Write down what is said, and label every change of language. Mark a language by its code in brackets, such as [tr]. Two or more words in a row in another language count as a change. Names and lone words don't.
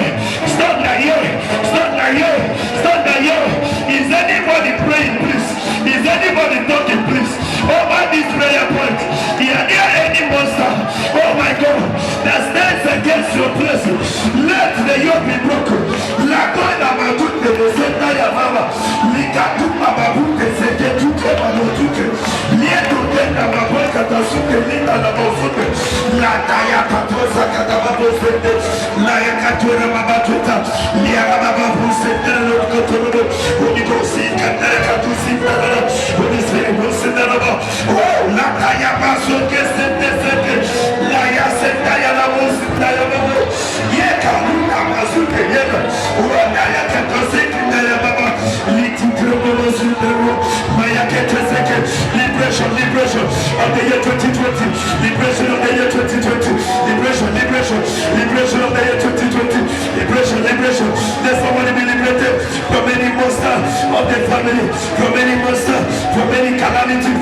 [en] Start the year. Start the year. Start the year. Is anybody praying, please? Is anybody talking, please? Over this prayer point. Is there any monster? Oh my God. That stands against your place. Let the yoke be broken. La Koina Magute, the Senta Yamama. Likatu Mababute, Seketute, Mamotute. Lieto Tenda Maboka, Tasuke, Linda Nabosute. La Taya Katosa, Katababosete. La Yakatura Mabatuta. Liabababusete, Lokotoro. Holy Ghost, Kataratusi, Holy Spirit, Hosanna. Oh, La Taya Basoke, Sente, La Yaseta Yamosita Yamamo. Yeka, Luka Masuke, Yeka. Rona Yakatoseki, Yamama. Liberation, liberation of the year 2020. Liberation of the year 2020. Liberation, liberation, liberation of the year 2020. Liberation, liberation. Let somebody be liberated from any monster of the family, from any monster, from any calamities.